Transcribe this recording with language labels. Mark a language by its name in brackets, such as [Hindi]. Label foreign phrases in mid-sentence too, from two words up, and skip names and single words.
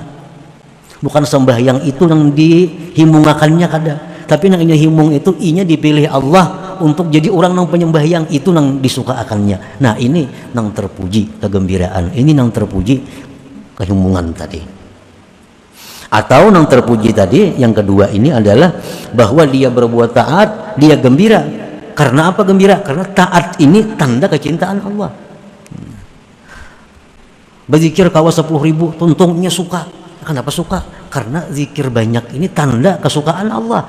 [Banjar] Bukan sembahyang itu yang dihimungakannya kada. Tapi nang inya himung itu inya dipilih Allah untuk jadi orang nang penyembahyang, itu nang disukaakannya. [Indonesian] Nah, ini nang terpuji kegembiraan. Ini nang terpuji kehimungan tadi. Atau nang terpuji tadi yang kedua ini adalah bahwa dia berbuat taat, dia gembira. Karena apa gembira? Karena taat ini tanda kecintaan Allah. [Banjar] Berzikir kawa 10.000 tuntungnya [Indonesian] suka. Kenapa suka? Karena zikir banyak ini tanda kesukaan Allah.